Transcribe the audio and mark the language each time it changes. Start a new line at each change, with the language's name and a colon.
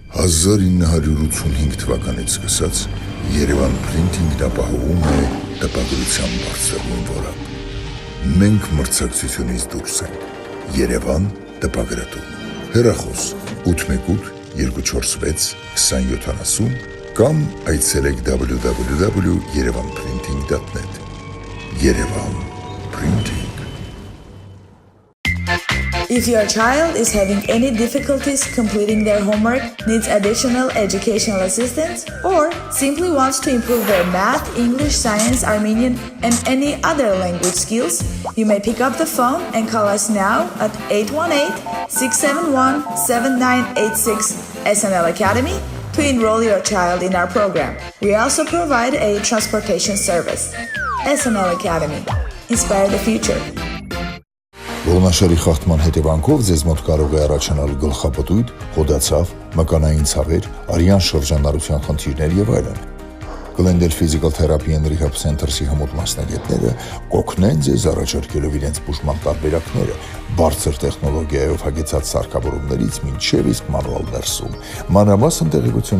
Armenian: «1985 թվականից սկսած Երևան Printing-ն ապահովում է տպագրության բարձրագույն որակ։ Մենք մրցակցությունից դուրս ենք։ Երևան տպագրատու։ Հեռախոս 818 246 2070 կամ այցելեք www.yerevanprinting.net։ Երևան Printing։
English: If your child is having any difficulties completing their homework, needs additional educational assistance, or simply wants to improve their math, English, science, Armenian, and any other language skills, you may pick up the phone and call us now at 818-671-7986 SNL Academy to enroll your child in our program. We also provide a transportation service. SNL Academy. Inspire the future.
Armenian: Ողնաշարի խախտման հետևանքով ձեզ մոտ կարող է առաջանալ գլխապտույտ, հոդացավ, մկանային ցավեր, արյան շրջանառության խնդիրներ եւ այլն։ Glendale Physical Therapy and Rehab Center-ի հմուտ մասնագետները կօգնեն ձեզ առաջարկելով իրենց բուժման տարբերակները բարձր տեխնոլոգիայով